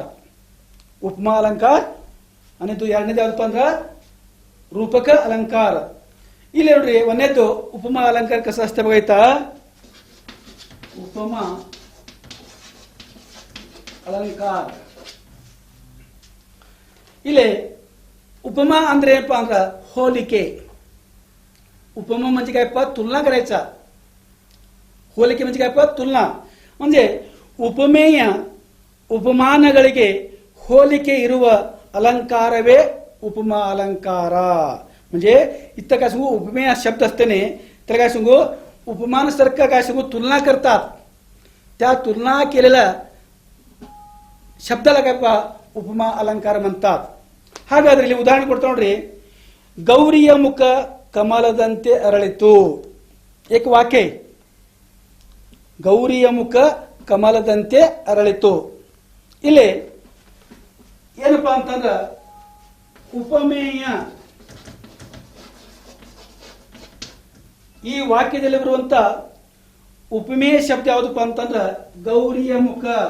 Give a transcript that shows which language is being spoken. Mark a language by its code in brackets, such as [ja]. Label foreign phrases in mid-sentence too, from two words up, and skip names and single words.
[kn] ಉಪಮಾ ಅಲಂಕಾರ ಅನ್ನೋದು ಎರಡನೇದು ಯಾವ್ದಪ್ಪ ಅಂದ್ರ ರೂಪಕ ಅಲಂಕಾರ. ಇಲ್ಲಿ ನೋಡ್ರಿ ಒಂದನೇದು ಉಪಮಾ ಅಲಂಕಾರ ಕಸ ಅಷ್ಟೇ ಬಗಾಯ್ತಾ. ಉಪಮಾ ಅಲಂಕಾರ ಇಲ್ಲಿ उपमा ಅಂದ್ರೆ ಏನಪ್ಪ ಅಂದ್ರ ಹೋಲಿಕೆ. [mr] उपमा म्हणजे काय तुलना करायचा. [kn] ಹೋಲಿಕೆ [mr] म्हणजे काय तुलना म्हणजे [kn] ಉಪಮೇಯ ಉಪಮಾನಗಳಿಗೆ ಹೋಲಿಕೆ ಇರುವ ಅಲಂಕಾರವೇ ಉಪಮಾ ಅಲಂಕಾರ. [mr] म्हणजे इथं काय सांगू उपमेय शब्द असतेने त्याला काय सांगू उपमानासारखं काय सांगू तुलना करतात. त्या तुलना केलेल्या शब्दाला काय उपमा अलंकार म्हणतात. [kn] ಹಾಗಾದ್ರೆ ಇಲ್ಲಿ ಉದಾಹರಣೆ ಕೊಡ್ತಾ ನೋಡ್ರಿ. ಗೌರಿಯ ಮುಖ ಕಮಲದಂತೆ ಅರಳಿತು. ಏಕ ವಾಕ್ಯ. ಗೌರಿಯ ಮುಖ ಕಮಲದಂತೆ ಅರಳಿತು. ಇಲ್ಲಿ ಏನಪ್ಪಾ ಅಂತಂದ್ರ ಉಪಮೇಯ ಈ ವಾಕ್ಯದಲ್ಲಿ ಬರುವಂತ ಉಪಮೇಯ ಶಬ್ದ ಯಾವುದಪ್ಪ ಅಂತಂದ್ರ ಗೌರಿಯ ಮುಖ.